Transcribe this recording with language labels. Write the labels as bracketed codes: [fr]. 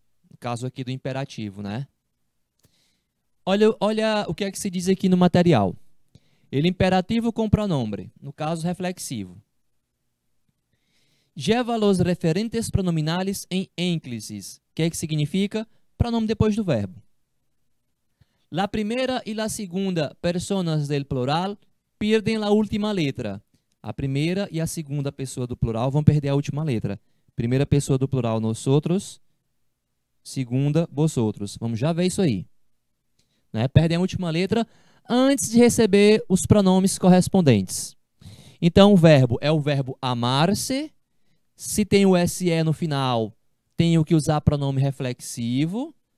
[pt] No caso aqui do imperativo, né? Olha o que é que se diz aqui no material. [es] El imperativo com pronombre, [pt] no caso [es] reflexivo. Lleva los referentes pronominales em enclisis. [pt] O que é que significa? Pronome depois do verbo. [es] La primera y la segunda personas del plural pierden la última letra. [pt] A primeira e a segunda pessoa do plural vão perder a última letra. Primeira pessoa do plural, nosotros. Segunda, vosotros. Vamos já ver isso aí. Né? Perdem a última letra antes de receber os pronomes correspondentes. Então, o verbo é o verbo amar-se. Se tem o SE no final, tenho que usar pronome reflexivo.